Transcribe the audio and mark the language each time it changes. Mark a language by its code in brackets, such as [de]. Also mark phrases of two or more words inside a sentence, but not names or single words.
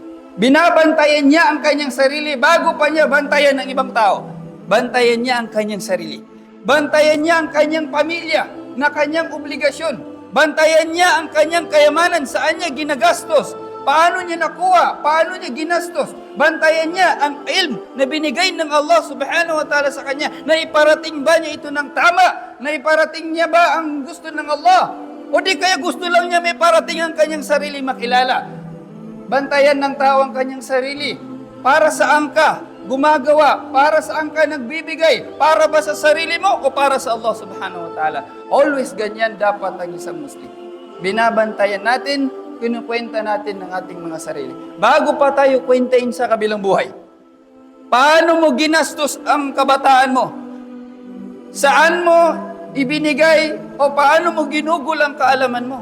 [tl] Binabantayan niya ang kanyang sarili bago pa niya bantayan ng ibang tao. Bantayan niya ang kanyang sarili. Bantayan niya ang kanyang pamilya na kanyang obligasyon. Bantayan niya ang kanyang kayamanan, saan niya ginagastos, paano niya nakuha, paano niya ginastos. Bantayan niya ang ilm na binigay ng Allah subhanahu wa ta'ala sa kanya. Na iparating ba niya ito ng tama? Na iparating niya ba ang gusto ng Allah? O di kaya gusto lang niya may parating ang kanyang sarili makilala? Bantayan ng tao ang kanyang sarili. Para saan ka gumagawa? Para saan ka nagbibigay? Para ba sa sarili mo o para sa Allah [ar] سبحانه وتعالى? [tl] Always ganyan dapat ang isang Muslim. Binabantayan natin, kinukwenta natin ng ating mga sarili. Bago pa tayo kwentain sa kabilang buhay. Paano mo ginastos ang kabataan mo? Saan mo ibinigay o paano mo ginugol ang kaalaman mo?